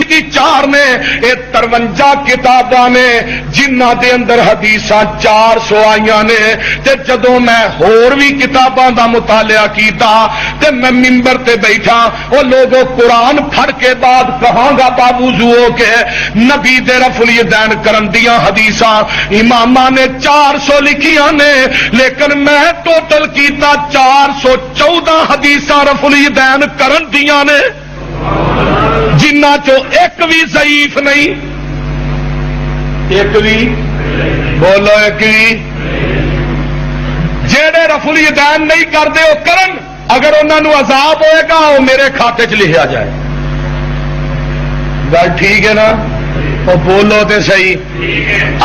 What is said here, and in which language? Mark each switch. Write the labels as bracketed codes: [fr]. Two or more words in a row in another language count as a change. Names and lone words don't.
[pa] کی 4 نے، یہ 53 کتاباں نے جنہاں دے اندر حدیثاں 400 آئیاں نے۔ تے جدوں میں ہور بھی کتاباں دا مطالعہ کیتا تے میں ممبر تے بیٹھا، او لوگوں قرآن پڑھ کے بعد کہاں گا باوضو ہو کے نبی دے رفع الیدین کرن دیاں حدیثاں اماماں نے 400 لکھیاں نے، لیکن میں ٹوٹل کیتا 414 حدیثاں رفع الیدین کرن دیاں نے، جنہ چو ایک بھی ضعیف نہیں، ایک بھی بولو، ایک بھی جیڑے رفع الیدین نہیں کرتے وہ کرن، اگر انہوں عذاب ہوئے گا وہ میرے کھاتے چ لکھا جائے۔ گل ٹھیک ہے نا؟ وہ بولو تے صحیح۔